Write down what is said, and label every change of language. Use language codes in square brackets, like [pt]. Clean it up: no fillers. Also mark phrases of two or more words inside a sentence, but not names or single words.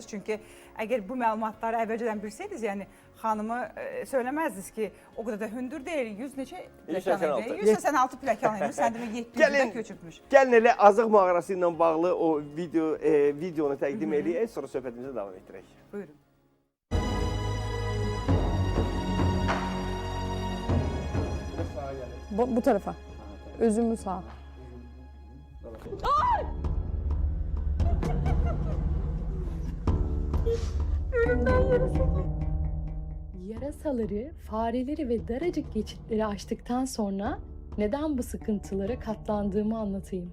[az] Çünki əgər bu məlumatları əvvəlcədən bilsəydiniz, yəni xanımı söyləməzdiniz ki, o qədər də hündür deyil, 100 neçə pləkan idi? 186 pləkan idi, sən demə 700-də köçübmüş. Gəlin elə Azıq mağarası ilə bağlı o videonu təqdim eləyək, sonra söhbətimizə davam etdirək. Buyurun. [tr] Bu tarafa. Özümü sağ. Yarasaları, fareleri ve daracık geçitleri aştıktan sonra neden bu sıkıntılara katlandığımı anlatayım.